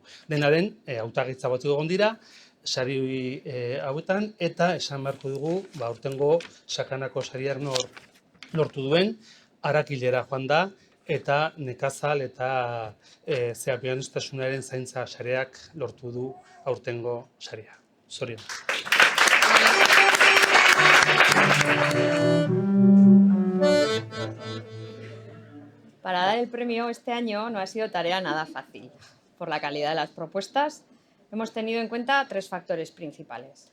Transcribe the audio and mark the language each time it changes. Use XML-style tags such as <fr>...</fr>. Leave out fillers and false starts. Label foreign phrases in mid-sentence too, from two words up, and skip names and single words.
<eu>Dena den, hautagaitza batzuk egon dira, sari hauetan, eta esan beharko dugu, aurtengo sakanako sariak lortu duen, Arakilera joan da, eta nekazal eta pianistasunaren zaintza sareak lortu du aurtengo saria. Zorion.</eu> <es>Para dar el premio este año no ha sido tarea nada fácil. Por la calidad de las propuestas, hemos tenido en cuenta 3 factores principales.</es>